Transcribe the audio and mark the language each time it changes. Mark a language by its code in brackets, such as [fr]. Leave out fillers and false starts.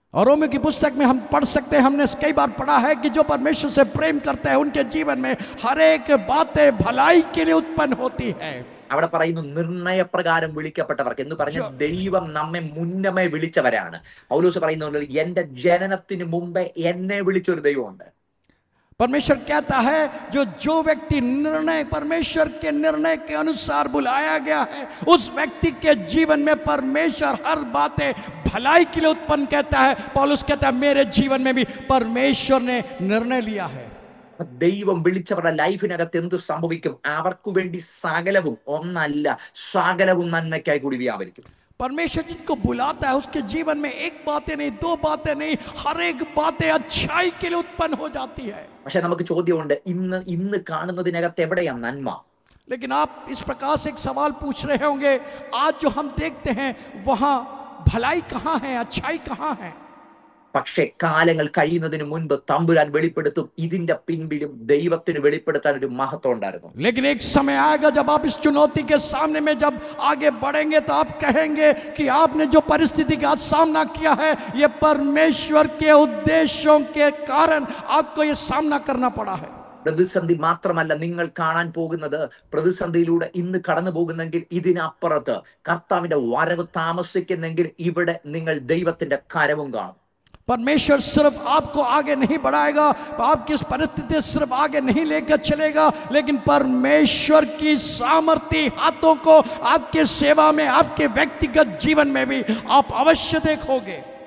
[hi] और रोमियो की पुस्तक में हम पढ़ सकते हैं, हमने कई बार पढ़ा है कि जो परमेश्वर से प्रेम करते हैं उनके जीवन में हर एक बातें भलाई के लिए उत्पन्न होती है. [ml] അവിടെ പറയുന്നു നിർണയപ്രകാരം വിളിക്കപ്പെട്ടവർക്ക് എന്ന് പറഞ്ഞ ദൈവം നമ്മെ മുന്നമേ വിളിച്ചവരാണ്. പൗലോസ് പറയുന്നുണ്ട്, എന്റെ ജനനത്തിന് മുമ്പേ എന്നെ വിളിച്ചൊരു ദൈവമുണ്ട്. [hi] परमेश्वर कहता है, जो व्यक्ति निर्णय परमेश्वर के निर्णय के अनुसार बुलाया गया है, उस व्यक्ति के जीवन में परमेश्वर हर बातें भलाई के लिए उत्पन्न कहता है. पौलुस कहता है, मेरे जीवन में भी परमेश्वर ने निर्णय लिया है. [ml] ദൈവം വിളിച്ചവരുടെ ലൈഫിനകത്ത് എന്ത് സംഭവിക്കും? അവർക്ക് വേണ്ടി സകലവും, ഒന്നല്ല സകലവും നന്മയ്ക്കായി കൂടി വ്യാപരിക്കും. [hi] परमेश्वर जिसको बुलाता है उसके जीवन में एक बातें नहीं, दो बातें नहीं, हर एक बातें अच्छाई के लिए उत्पन्न हो जाती है. [ml] പക്ഷെ നമുക്ക് ചോദ്യമുണ്ട്, ഇന്ന് കാണുന്നതിനകത്ത് എവിടെയാ നന്മ? [hi] लेकिन आप इस प्रकार से एक सवाल पूछ रहे होंगे, आज जो हम देखते हैं वहां भलाई कहां है, अच्छाई कहां है? [ml] പക്ഷെ കാലങ്ങൾ കഴിയുന്നതിന് മുൻപ് തമ്പുരാൻ വെളിപ്പെടുത്തും, ഇതിന്റെ പിൻപിലും ദൈവത്തിന് വെളിപ്പെടുത്താൻ ഒരു മഹത്വം ഉണ്ടായിരുന്നു. [hi] लेकिन एक समय आएगा जब आप इस चुनौती के सामने में जब आगे बढ़ेंगे तो आप कहेंगे कि आपने जो परिस्थिति का आज सामना किया है, ये परमेश्वर के उद्देश्यों के कारण आपको ये सामना करना पड़ा है. [ml] പ്രതിസന്ധി മാത്രമല്ല നിങ്ങൾ കാണാൻ പോകുന്നത്, പ്രതിസന്ധിയിലൂടെ ഇന്ന് കടന്നു പോകുന്നെങ്കിൽ ഇതിനപ്പുറത്ത് കർത്താവിന്റെ വരവ് താമസിക്കുന്നെങ്കിൽ ഇവിടെ നിങ്ങൾ ദൈവത്തിന്റെ കരവും കാണും. [hi] परमेश्वर सिर्फ आपको आगे नहीं बढ़ाएगा, आपकी इस परिस्थिति सिर्फ आगे नहीं लेकर चलेगा, लेकिन परमेश्वर की सामर्थ्य हाथों को आपके सेवा में, आपके व्यक्तिगत जीवन में भी आप अवश्य देखोगे.